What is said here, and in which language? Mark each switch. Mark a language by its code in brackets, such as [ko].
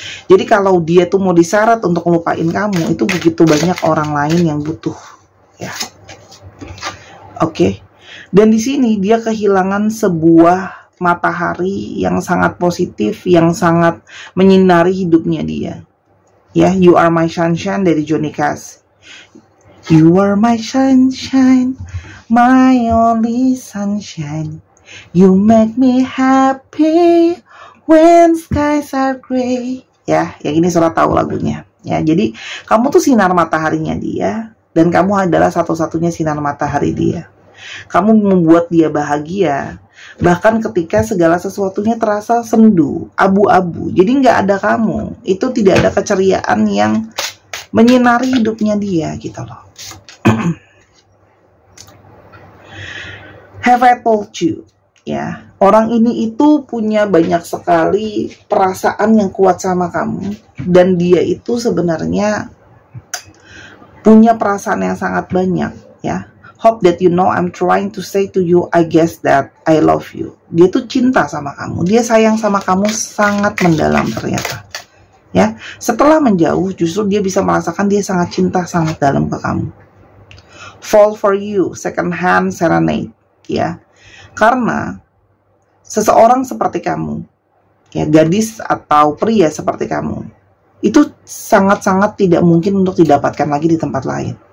[id] Jadi kalau dia tuh mau disyarat untuk ngelupain kamu, itu begitu banyak orang lain yang butuh ya. Oke. Dan di sini dia kehilangan sebuah matahari yang sangat positif, yang sangat menyinari hidupnya dia. Ya, You Are My Sunshine dari Johnny Cash. [en] You are my sunshine, my only sunshine. You make me happy when skies are gray. [id] Ya, yang ini Sora tahu lagunya. Ya, jadi kamu tuh sinar mataharinya dia, dan kamu adalah satu-satunya sinar matahari dia. Kamu membuat dia bahagia, bahkan ketika segala sesuatunya terasa sendu, abu-abu. Jadi nggak ada kamu, itu tidak ada keceriaan yang menyinari hidupnya dia gitu loh. [en] Have I told you? [id] Ya, orang ini itu punya banyak sekali perasaan yang kuat sama kamu, dan dia itu sebenarnya punya perasaan yang sangat banyak ya. [en] Hope that you know I'm trying to say to you, I guess that I love you. [id] Dia tuh cinta sama kamu, dia sayang sama kamu sangat mendalam ternyata. Ya, setelah menjauh justru dia bisa merasakan dia sangat cinta sangat dalam ke kamu. Fall for you, second hand serenade, ya. Karena seseorang seperti kamu, ya, gadis atau pria seperti kamu, itu sangat-sangat tidak mungkin untuk didapatkan lagi di tempat lain.